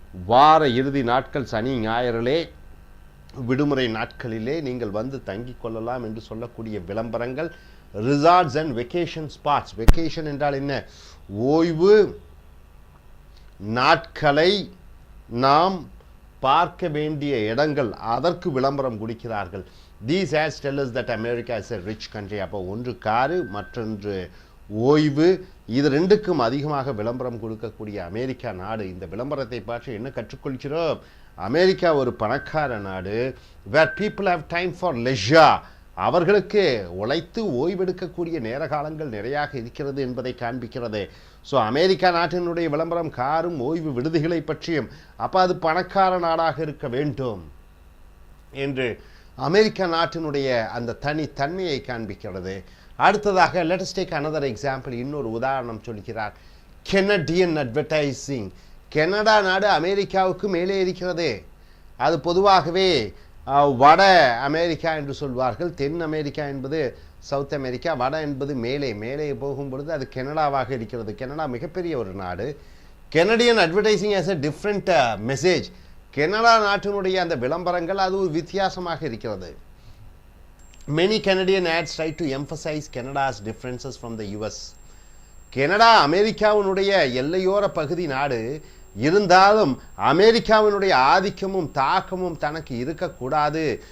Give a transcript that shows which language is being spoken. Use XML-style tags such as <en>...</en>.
<ta>வார இறுதி நாட்கள் சனி ஞாயிறிலே விடுமுறை நாட்களிலே நீங்கள் வந்து தங்கிக் கொள்ளலாம் என்று சொல்லக்கூடிய விளம்பரங்கள்</ta> <en>Resorts and vacation spots.</en> <ta>Vacation என்றால் என்ன? ஓய்வு நாட்களை நாம் பார்க்க வேண்டிய இடங்கள், அதற்கு விளம்பரம் கொடுக்கிறார்கள்.</ta> <en>These ads tell us that America is a rich country.</en> <ta>அப்போ ஒன்று காரு, மற்றொன்று ஓய்வு. இது ரெண்டுக்கும் அதிகமாக விளம்பரம் கொடுக்கக்கூடிய அமெரிக்கா நாடு. இந்த விளம்பரத்தை பற்றி என்ன கற்றுக்கொள்கிறோம்? அமெரிக்கா ஒரு பணக்கார நாடு.</ta> <en>where people have time for leisure.</en> <ta>அவர்களுக்கு உழைத்து ஓய்வெடுக்கக்கூடிய நேர காலங்கள் நிறையாக இருக்கிறது என்பதை காண்பிக்கிறது. ஸோ அமெரிக்கா நாட்டினுடைய விளம்பரம் காரும் ஓய்வு விடுதிகளை பற்றியும், அப்போ அது பணக்கார நாடாக இருக்க வேண்டும் என்று அமெரிக்கா நாட்டினுடைய அந்த தனித்தன்மையை காண்பிக்கிறது. அடுத்ததாக</ta> <en>let us take another example.</en> <ta>இன்னொரு உதாரணம் சொல்கிறார். Canadian advertising. கனடா நாடு அமெரிக்காவுக்கு மேலே இருக்கிறது. அது பொதுவாகவே வட அமெரிக்கா என்று சொல்வார்கள். தென் அமெரிக்கா என்பது சவுத் அமெரிக்கா, வட என்பது மேலே போகும் பொழுது அது கனடாவாக இருக்கிறது. கனடா மிகப்பெரிய ஒரு நாடு. Canadian advertising</ta> <en>Has a different message.</en> <ta>Canada நாட்டினுடைய அந்த விளம்பரங்கள் அது ஒரு வித்தியாசமாக இருக்கிறது.</ta> <en>Many Canadian ads try to emphasize Canada's differences from the US.</en> <ta>Canada அமெரிக்காவினுடைய எல்லையோர பகுதி நாடு. இருந்தாலும் அமெரிக்காவினுடைய ஆதிக்கமும் தாக்கமும் தனக்கு இருக்கக்கூடாது.</ta>